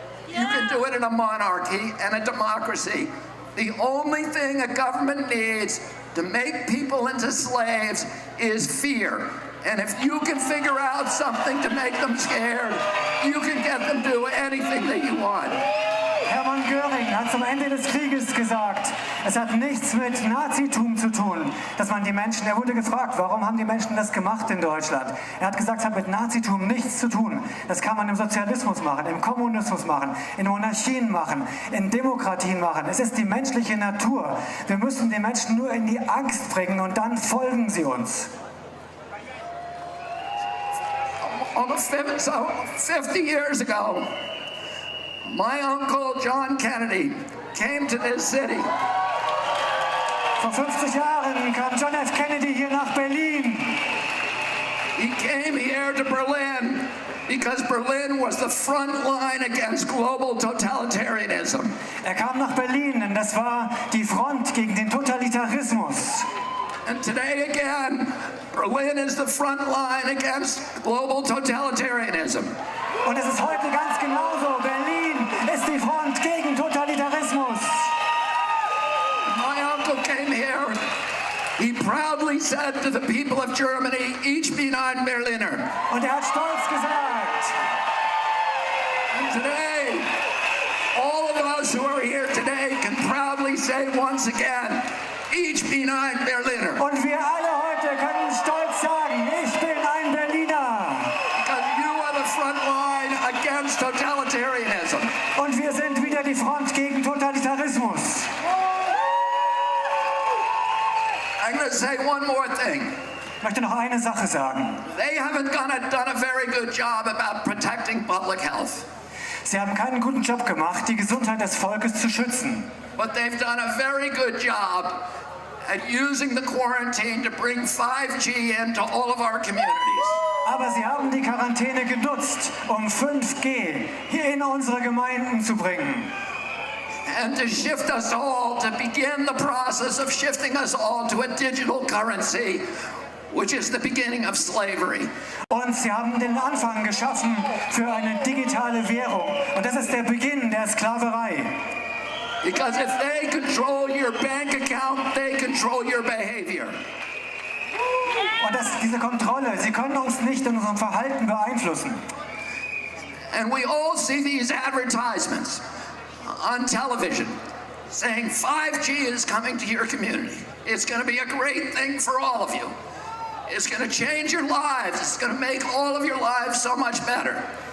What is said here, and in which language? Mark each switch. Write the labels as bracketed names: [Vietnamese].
[English] You can do it in a monarchy and a democracy. The only thing a government needs to make people into slaves is fear. And if you can figure out something to make them scared, you can get them to do anything that you want. [German] Hermann Göring hat zum Ende des Krieges gesagt, es hat nichts mit Nazitum zu tun, dass man die Menschen, er wurde gefragt, warum haben die Menschen das gemacht in Deutschland? Er hat gesagt, es hat mit Nazitum nichts zu tun. Das kann man im Sozialismus machen, im Kommunismus machen, in Monarchien machen, in Demokratien machen. Es ist die menschliche Natur. Wir müssen die Menschen nur in die Angst bringen und dann folgen sie uns. [English] Almost 50 years ago, my uncle John Kennedy came to this city [German] Vor 50 Jahren kam John F. Kennedy hier nach Berlin. [English] He came here to Berlin because Berlin was the front line against global totalitarianism. [German] Er kam nach Berlin, denn das war die Front gegen den Totalitarismus. [English] And today again, Berlin is the front line against global totalitarianism. [German] Und es ist heute ganz genauso. Berlin ist die Front gegen Totalitarismus. [English] My uncle came here. He proudly said to the people of Germany, [German] ich bin ein Berliner. Und er hat stolz gesagt. [English] And today, all of us who are here today can proudly say once again, [German] ich bin ein Berliner. Und wir alle heute können stolz sagen, ich bin ein Berliner. [English] Because you are the front line against totalitarianism. [German] Und wir sind wieder die Front gegen Totalitarismus. [English] I'm going to say one more thing. [German] Ich möchte noch eine Sache sagen. [English] They haven't done a very good job about protecting public health. [German] Sie haben keinen guten Job gemacht, die Gesundheit des Volkes zu schützen. [English] But they've done a very good job at using the quarantine to bring 5G into all of our communities. [German] Aber sie haben die Quarantäne genutzt, um 5G hier in unsere Gemeinden zu bringen. [English] And to shift us all, to begin the process of shifting us all to a digital currency, which is the beginning of slavery. [German] Und sie haben den Anfang geschaffen für eine digitale Währung. Und das ist der Beginn der Sklaverei. [English] Because if they control your bank account, they control your behavior. [German] Und diese Kontrolle, sie können uns nicht in unserem Verhalten beeinflussen. [English] And we all see these advertisements on television saying 5G is coming to your community. It's going to be a great thing for all of you. It's going to change your lives. It's going to make all of your lives so much better.